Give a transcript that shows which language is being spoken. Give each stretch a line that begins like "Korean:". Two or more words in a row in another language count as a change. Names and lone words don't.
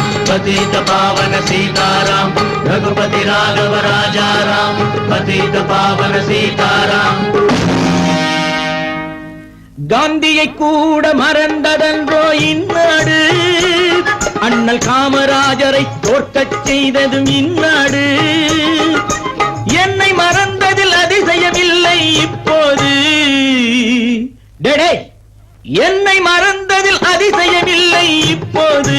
Hindi: पतित पावन सीताराम, रघुपति राघव राजा राम पतित पावन सीताराम.
Tamil: காந்தியை கூட மறந்ததன்றோ இந்நாடு, அண்ணல் காமராஜரை தோற்கச் செய்ததும் இந்நாடு, என்னை மறந்ததில் அதிசயமில்லை இப்போது, டேடே என்னை மறந்ததில் அதிசயமில்லை இப்போது,